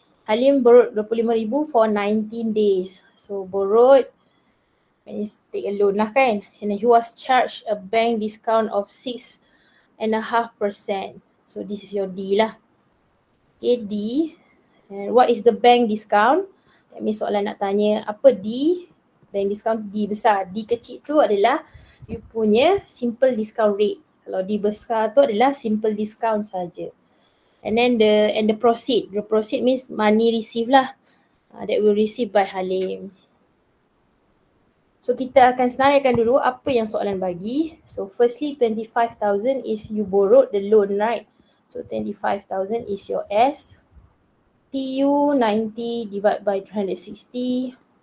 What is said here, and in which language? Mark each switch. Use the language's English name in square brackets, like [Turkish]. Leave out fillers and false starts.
[English] Halim borrowed 25,000 for 19 days. So borrowed means take a loan [Malay] lah kan. [English] And he was charged a bank discount of 6.5%. So this is your D lah. Okay, D. And what is the bank discount? [Malay] That means soalan nak tanya apa D? Bank discount D besar. D kecil tu adalah you punya simple discount rate. Kalau D besar tu adalah simple discount saja. [English] And then the proceed. The proceed means money received [Malay] lah. [English] That will receive by Halim. [Malay] So kita akan senaraikan dulu apa yang soalan bagi. [English] So firstly 25,000 is you borrowed the loan, right? So 25,000 is your S. TU 90 divided by 360.